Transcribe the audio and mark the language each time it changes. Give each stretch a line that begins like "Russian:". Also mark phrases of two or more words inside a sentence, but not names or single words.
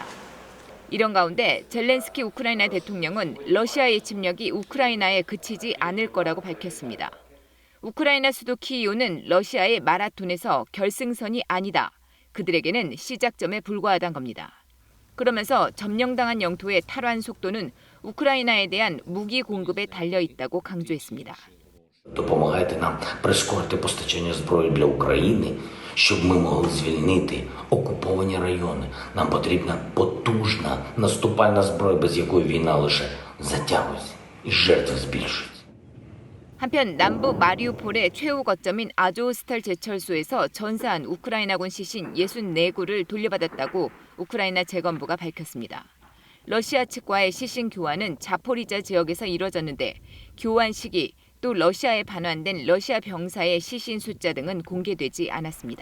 Korean: 이런 가운데 젤렌스키 우크라이나 대통령은 러시아의 침략이 우크라이나에 그치지 않을 거라고 밝혔습니다. 우크라이나 수도 키이우는 러시아의 마라톤에서 결승선이 아니다. 그들에게는 시작점에 불과하다는 겁니다. 그러면서 점령당한 영토의 탈환 속도는 우크라이나에 대한 무기 공급에 달려 있다고 강조했습니다.
Ukrainian: Допомагайте нам прискорити постачання зброї для України, щоб ми могли звільнити окуповані райони. Нам потрібна потужна наступальна зброя, без якої війна лише затягується і жертви збільшуються.
Korean: 한편 남부 마리우폴의 최후 거점인 아조스탈 제철소에서 전사한 우크라이나군 시신 64구를 돌려받았다고 우크라이나 재건부가 밝혔습니다. 러시아 측과의 시신 교환은 자포리자 지역에서 이뤄졌는데 교환 시기 또 러시아에 반환된 러시아 병사의 시신 숫자 등은 공개되지 않았습니다.